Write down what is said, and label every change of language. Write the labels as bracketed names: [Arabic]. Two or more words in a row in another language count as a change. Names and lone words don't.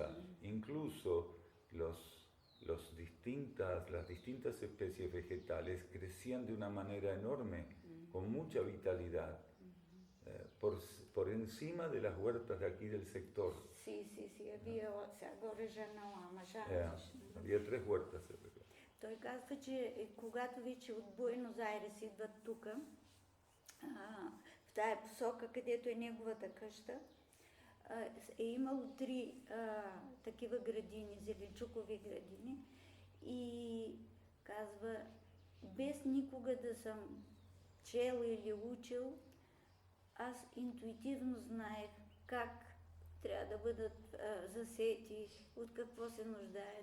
[Spanish] Incluso las distintas especies vegetales crecían de una manera enorme, con mucha vitalidad, por encima de las huertas de aquí del sector. Sí, había, había 3 huertas. [Bulgarian] Той казва, че когато вече от Буенос Айрес идват тук, в тая посока, където е неговата къща, е имало 3 такива градини, зеленчукови градини, и казва, без никога да съм чел или учил, аз интуитивно знаех как трябва да бъдат засети, от какво се нуждаят.